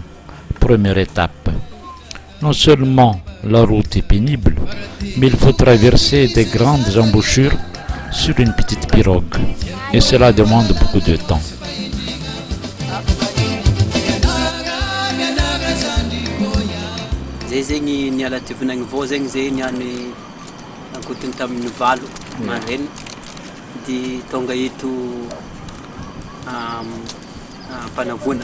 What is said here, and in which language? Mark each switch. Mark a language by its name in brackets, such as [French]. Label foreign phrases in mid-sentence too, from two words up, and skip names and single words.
[French] Première étape. Non seulement la route est pénible, mais il faut traverser des grandes embouchures sur une petite pirogue. Et cela demande beaucoup de temps. [Malagasy] Ankoatiny tamin'ny valo maraina dia tonga eto Ampanavoana.